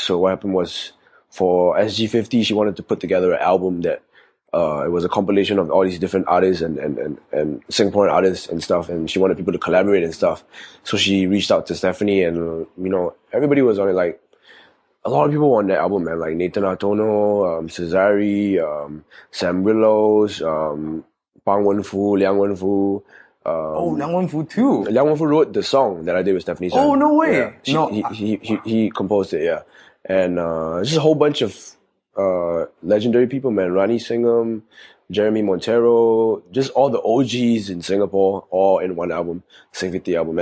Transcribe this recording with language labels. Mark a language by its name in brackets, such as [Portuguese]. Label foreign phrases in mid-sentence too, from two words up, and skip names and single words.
[English] So what happened was, for SG50, she wanted to put together an album that it was a compilation of all these different artists and Singaporean artists and stuff, and she wanted people to collaborate and stuff. So she reached out to Stephanie, and everybody was on it. Like, a lot of people on that album, man, like Nathan Artono, Cesari, Sam Willows, Pang Wenfu, Liang Wenfu. Liang Wenfu too. Liang Wenfu wrote the song that I did with Stephanie Sun. Oh, no way. Yeah. He composed it, yeah. And just a whole bunch of legendary people, man. Rani Singham, Jeremy Montero, just all the OGs in Singapore, all in one album, Sing50 album.